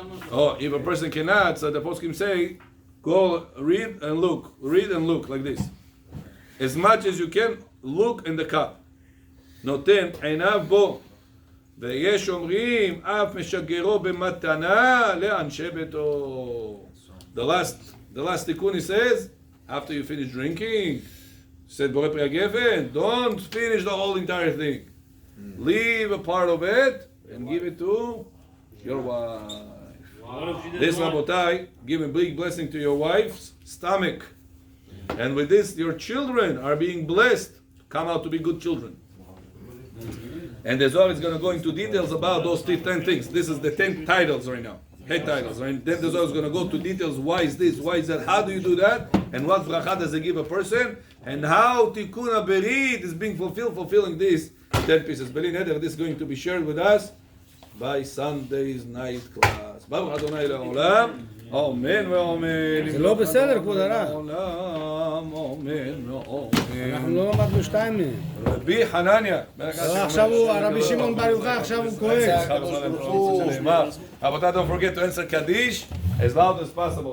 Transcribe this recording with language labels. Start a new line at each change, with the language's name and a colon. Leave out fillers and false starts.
English: Oh, if a person cannot, so the poskim say, go read and look like this. As much as you can, look in the cup.
Hebrew: נותן עיניו בו, ויש אומרים אף משגרו במתנה לאנשי ביתו.
English: The last tikkun he says, after you finish drinking, said Borei Pri HaGefen, don't finish the whole entire thing. Leave a part of it and give it to your wife. This, Rabotai, give a big blessing to your wife's stomach. And with this, your children are being blessed, come out to be good children. And the Zohar is going to go into details about those 10 things. This is the 10 titles right now. 10 titles. Right? Then the Zohar is going to go to details. Why is this? Why is that? How do you do that? And what bracha does it give a person? And how Tikkun HaBerit is being fulfilling this 10 pieces. Beli neder, this is going to be shared with us by Sunday's night class.
Hebrew: Baruch Adonai Le'olam. Amen ואמן. זה לא בסדר, כבוד הרב. לעולם, אמן ואמן. אנחנו לא למדנו 2 מהם. רבי חנניה. עכשיו הוא, הרבי שמעון בר יוחאי, עכשיו הוא כועס.
English: רבותיי, don't forget to answer Kaddish as loud as possible.